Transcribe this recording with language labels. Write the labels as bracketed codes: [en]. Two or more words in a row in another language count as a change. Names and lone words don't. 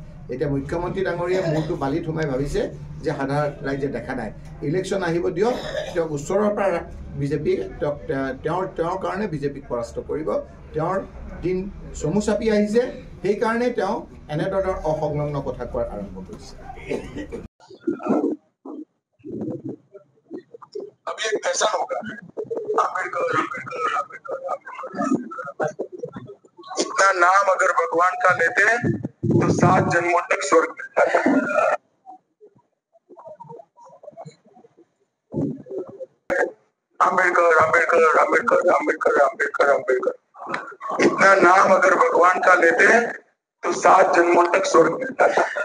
[as] এতিয়া মুখ্যমন্ত্ৰী ডাঙৰীয়াই মূৰটো বালিত সোমাই ভাবিছে যে সাধাৰণ ৰাইজে দেখা নাই, ইলেকশ্যন আহিব দিয়ক, তেওঁক ওচৰৰ পৰা বিজেপি তেওঁৰ কাৰণে বিজেপিক পৰাস্ত কৰিব। তেওঁৰ দিন চমু চাপি আহিছে, সেইকাৰণে তেওঁ এনেধৰণৰ অসংলগ্ন কথা কোৱাৰ আৰম্ভ কৰিছে। [hi] अपना नाम अगर भगवान का लेते तो 7 जन्मों तक स्वर्ग मिलता था। अम्बेडकर अम्बेडकर अम्बेडकर अम्बेडकर अम्बेडकर अम्बेडकर अपना नाम अगर भगवान का लेते तो 7 जन्मों तक स्वर्ग मिलता था।